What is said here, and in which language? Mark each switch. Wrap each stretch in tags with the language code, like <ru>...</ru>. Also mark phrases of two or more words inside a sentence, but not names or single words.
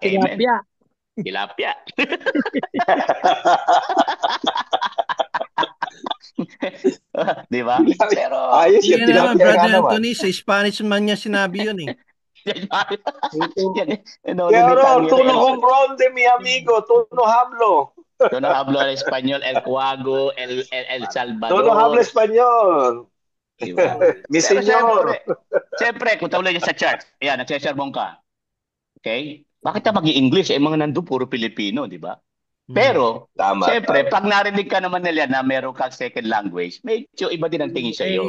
<tl>Amen. Tilapia. Di ba? Pero Ayos Yan yung naman, tilapia nga Brother naman. Anthony, sa Spanish man niya sinabi yun eh.</tl> <es>Pero tú no comprende, mi amigo. Tú no hablo. Yo no hablo el español, el cuago, el Salvador. Tú no hablo español.</es> <tl>Diba?</tl> <es>Mi</es> <tl>Pero</tl> <es>senyor.</es> <tl>Siyempre, kung tawag niya sa church, ayan, nagsesermon ka. Okay? Bakit ka mag-i-English? Eh, mga nandun, puro Pilipino, di ba? Pero, siyempre, pag narinig ka naman nila na meron kang second language, medyo iba din ang tingin sa iyo.</tl>